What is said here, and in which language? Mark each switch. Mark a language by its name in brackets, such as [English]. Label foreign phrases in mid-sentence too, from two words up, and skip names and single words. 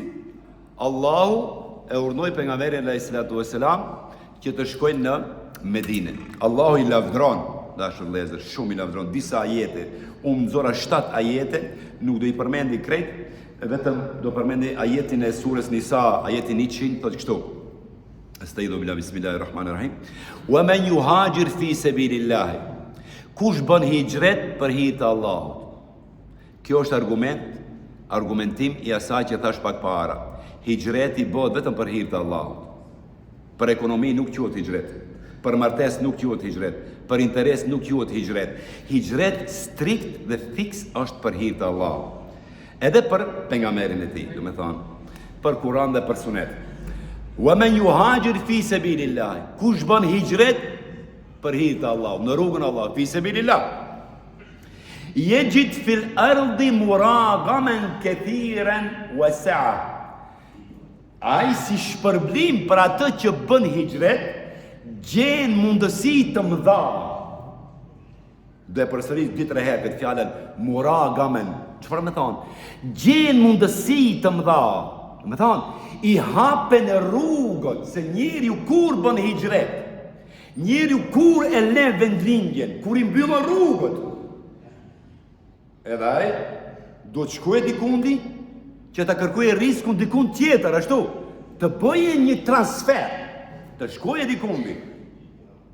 [Albanian] Allahu e urnoi pejgamberin [Arabic] عليه السلام [Albanian] që të shkojnë në Medinë. Allahu i lavdron, dashur vëllezër, shumë i lavdron disa ajete. Unë nxora 7 ajete, nuk do i përmendi krejt, vetëm do përmendi ajetin e surës Nisa, ajetin 100, thotë kështu. [Arabic] أستعيذ بالله بسم الله الرحمن الرحيم ومن يهاجر في سبيل الله. [Albanian] Kush bën hijret për hir të Allahut. Kjo është argumentim i asaj që thash pak para. Hijreti bëhet vetëm për hir të Allahut. Për ekonomi nuk quhet hijret. Për martesë nuk quhet hijret. Për interes nuk quhet hijret. Hijret strikt dhe fiks është për hir të Allahut. Edhe për pejgamberin e tij, do të thonë, për Kur'an dhe për Sunet. [Arabic] ومن يهاجر في سبيل الله. [Albanian] Kush bën hijret për hir të Allahut, në rrugën e Allahut, [Arabic] في سبيل الله. يجد في الأرض مراغما كثيرا وسعة. [Albanian] Ai si shpërblim për atë që bën hijret, gjen mundësi të mëdha. Dhe përsëris 2-3 herë këtë fjalën muragaman. Çfarë më thon? Gjen mundësi të mëdha. Më thon, i hapen rrugët, se njeriu kur bën hijret, njeriu kur e lën vendlindjen, kur i mbyllën rrugët, edhe ai do të shkojë dikundi që ta kërkojë riskun dikund tjetër, ashtu, të bëjë një transfer, të shkojë dikundi.